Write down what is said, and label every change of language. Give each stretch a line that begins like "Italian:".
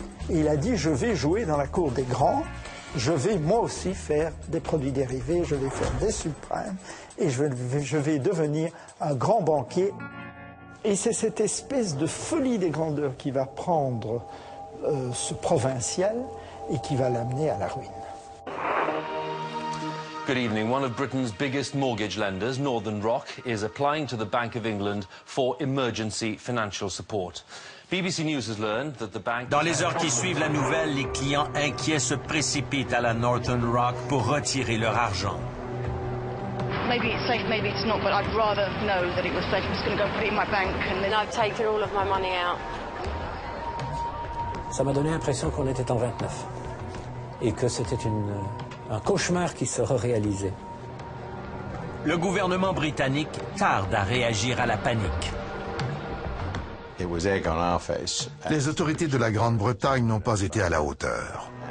French: Il a dit, je vais jouer dans la cour des grands, je vais moi aussi faire des produits dérivés, je vais faire des subprimes, et je vais devenir un grand banquier. Et c'est cette espèce de folie des grandeurs qui va prendre ce provincial et qui va l'amener à la ruine.
English: Good evening. One of Britain's biggest mortgage lenders, Northern Rock, is applying to the Bank of England for emergency financial support. BBC News has learned that the bank...
French: Dans les heures qui suivent la nouvelle, les clients inquiets se précipitent à la Northern Rock pour retirer leur argent.
English: Maybe it's safe, maybe it's not, but I'd rather know that it was safe. I'm just going to go put it in my bank and then I've taken all of my money out.
French: Ça m'a donné l'impression qu'on était en 29 et que c'était un cauchemar qui se réalisait. Le gouvernement britannique tarde à réagir à la panique. Les autorités de la Grande-Bretagne n'ont pas été à la hauteur.